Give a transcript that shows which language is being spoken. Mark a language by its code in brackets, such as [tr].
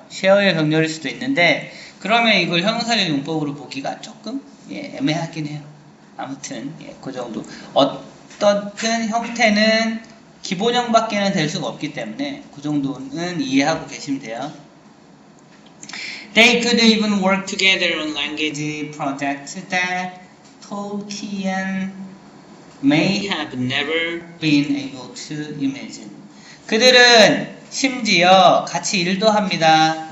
[ko] share의 병렬일 수도 있는데, 그러면 이걸 형용사적 용법으로 보기가 조금 애매하긴 해요. 아무튼 그 정도. 어떻든 형태는 기본형밖에는 될 수가 없기 때문에 그 정도는 이해하고 계시면 돼요. [en] They could even work together on language projects that Tolkien may have never been able to imagine. [ko] 그들은 심지어 같이 일도 합니다.